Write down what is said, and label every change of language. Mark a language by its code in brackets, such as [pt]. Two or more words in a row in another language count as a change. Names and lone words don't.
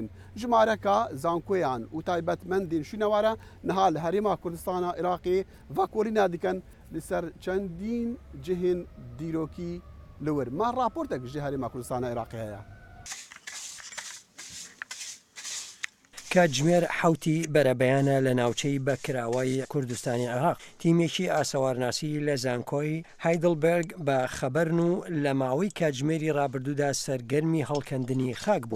[ku] Ji mareka zankoyan û taybetmendên şûnewara niha li Herêma Kurdistana Iraqê vekolîna dikin li ser çendîn cihên dîrokî li wir. Me raportek ji Herêma Kurdistana Iraqê heye. [ckb] کاتژمێر حوتی بەرەبەیانە لە ناوچەی بەکراوەی کوردستانی عێراق تیمێکی ئاسەوارناسی لە زانکۆی هایدلبرگ بە خەبەرن و لە ماوەی کاتژمێری ڕابردوودا سەرگەرمی هەڵکەندنی خاک بوون.